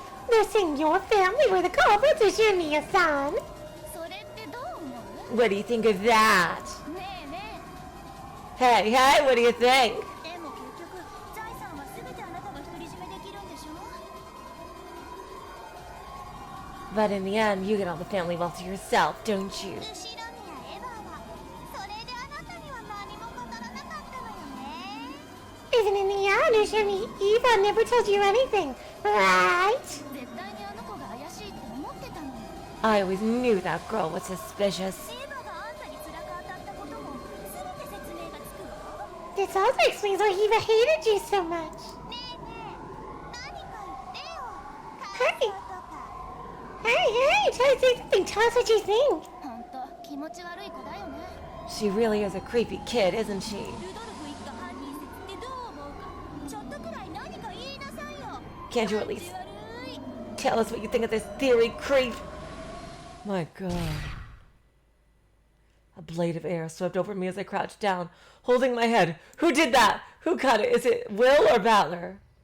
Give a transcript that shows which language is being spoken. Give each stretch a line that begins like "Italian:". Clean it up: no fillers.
English: They're saying your family were the culprits, is your Mia-san.
Japanese: それってどう思う？
English: What do you think of that?
Japanese: ねえね
English: Hey, hey, what do you think? え。
Japanese: でも結局財産は全てあなたが独り占めできるんでしょ？
English: But in the end, you get all the family wealth to yourself, don't you?
Japanese: 後ろにはエヴァはそれであなたには何も語らなかったのよね。
English: Even in the end, Shani, Eva never told you anything, right?
Japanese: 絶対にあの子が怪しいって思ってたのよ。
English: I always knew that girl was suspicious.
Japanese: エヴァがあんたに辛く当たったことも全て説明がつくわ。
English: This also explains why Eva hated you so much.
Japanese: ねえねえ、何か言ってよ。はい感想とか。
English: Hey, try to say something. Tell us what you think.
Japanese: ほんと気持ち悪い子だよね。
English: She really is a creepy kid, isn't she?
Japanese: ルドルフ一家犯人説ってどう思うか。ちょっとくらい何か言いなさいよ。
English: Can't you at least
Japanese: 感じ悪い。
English: tell us what you think of this theory, creep? My god. A blade of air swept over me as I crouched down, holding my head. Who did that? Who cut it? Is it Will or Battler?